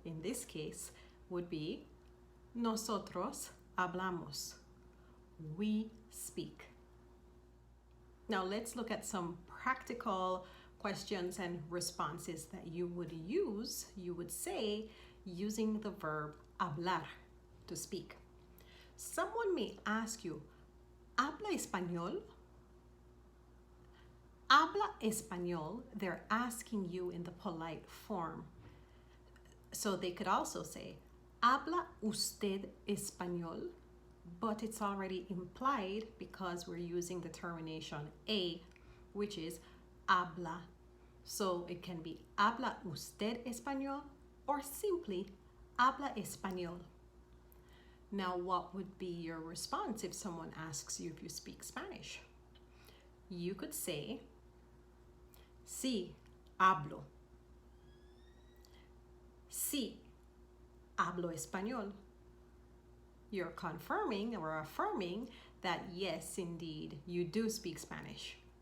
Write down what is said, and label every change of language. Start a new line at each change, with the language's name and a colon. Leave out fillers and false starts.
English: In this case, would be
Spanish: nosotros hablamos.
English: We speak. Now let's look at some practical questions and responses that you would use. You would say using the verb hablar, to speak. Someone may ask you,
Spanish: ¿habla español? Habla español,
English: they're asking you in the polite form. So they could also say,
Spanish: ¿habla usted español?
English: But it's already implied because we're using the termination a, which is habla. So it can be
Spanish: ¿habla usted español?
English: Or simply
Spanish: ¿habla español?
English: Now, what would be your response if someone asks you if you speak Spanish? You could say,
Spanish: Sí, hablo. Sí, hablo español.
English: You're confirming or affirming that yes, indeed, you do speak Spanish.